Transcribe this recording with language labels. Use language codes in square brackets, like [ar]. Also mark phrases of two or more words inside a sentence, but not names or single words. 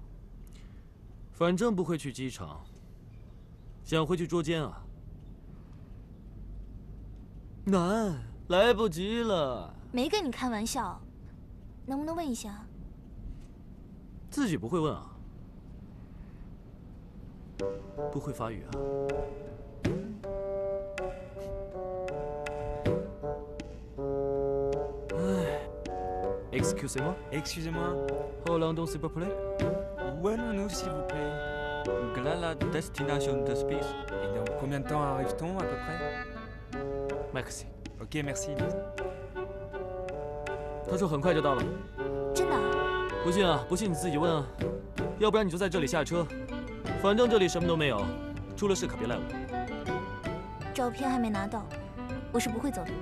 [zh] 反正不会去机场，想回去捉奸啊？难，来不及了。没跟你开玩笑，能不能问一下？自己不会问啊？不会法语啊？ [fr] Excusez-moi. Excusez-moi. Hollandais, s'il vous plaît. Où allons-nous, s'il vous plaît? Glala destination de space. Et dans combien de temps arrive-t-on, à peu près? Merci. Ok, merci. [zh] 他说很快就到了。真的啊？不信啊，不信你自己问啊。要不然你就在这里下车，反正这里什么都没有，出了事可别赖我。照片还没拿到，我是不会走的。